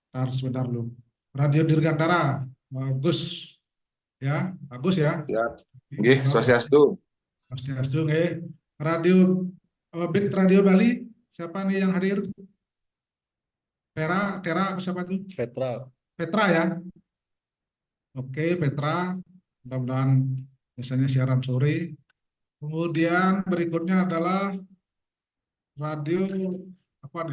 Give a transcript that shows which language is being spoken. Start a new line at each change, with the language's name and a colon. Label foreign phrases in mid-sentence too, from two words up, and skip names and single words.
Indonesian: Sebentar dulu. Radio Dirgantara, Gus ya, bagus ya. Siap. Nggih, swastiastu. Swastiastu, nggih. Radio Bit Radio Bali, siapa nih yang hadir? Tera, siapa tuh? Petra. Petra ya. Oke, Petra. Mudah-mudahan biasanya siaran sore. Kemudian berikutnya adalah radio apa nih?